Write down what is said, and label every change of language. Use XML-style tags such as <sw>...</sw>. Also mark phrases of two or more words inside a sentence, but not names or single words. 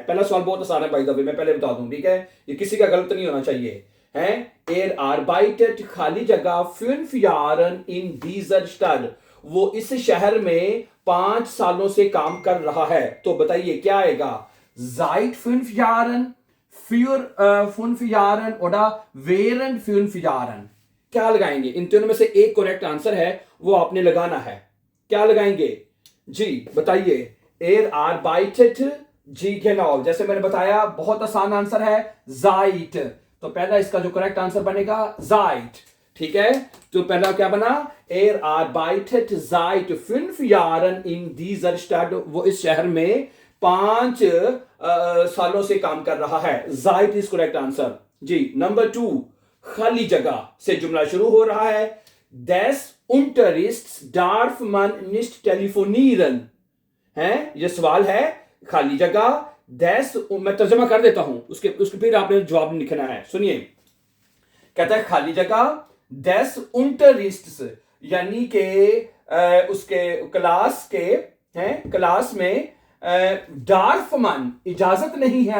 <ur>پہلا سوال بہت آسان ہے بھائی دبے، میں پہلے بتا دوں۔ ٹھیک ہے، یہ کسی کا غلط نہیں ہونا چاہیے.</ur> <de>है Er arbeitet</de> <ur>خالی جگہ</ur> <de>5 Jahren in dieser Stadt.</de> <ur>وہ اس شہر میں 5 سالوں سے کام کر رہا ہے. تو بتائیے کیا آئے گا?</ur> <de>seit 5 Jahren, für 5 Jahren oder während 5 Jahren।</de> <ur>کیا لگائیں گے? ان تینوں میں سے ایک</ur> <en>correct answer</en> <ur>ہے، وہ آپ نے لگانا ہے. کیا لگائیں گے جی؟ بتائیے.</ur> <de>Er arbeitet,</de> <ur>जी genau, جیسے میں نے بتایا بہت آسان آنسر ہے زائٹ. تو پہلا اس کا جو</ur> <en>correct answer</en> <ur>بنے گا زائٹ. ٹھیک ہے، تو پہلا کیا بنا?</ur> <de>Er arbeitet seit 5 Jahren in dieser Stadt.</de> <ur>وہ اس شہر میں 5 سالوں سے کام کر رہا ہے.</ur> <en>seit is correct answer जी।</en> <ur>نمبر 2، خالی جگہ سے جملہ شروع ہو رہا ہے.</ur> <de>Des Unterrichts darf man nicht telefonieren।</de> <ur>ہے، یہ سوال ہے خالی جگہ. Des, میں ترجمہ کر دیتا ہوں، اس کے اس کے پھر آپ نے جواب لکھنا ہے. سنیے، کہتا ہے خالی جگہ</ur> <de>Des Unterrichts,</de> <ur>یعنی کے اس کے کلاس کے، ہیں کلاس میں</ur> <de>darf man</de> <ur>اجازت نہیں ہے.</ur>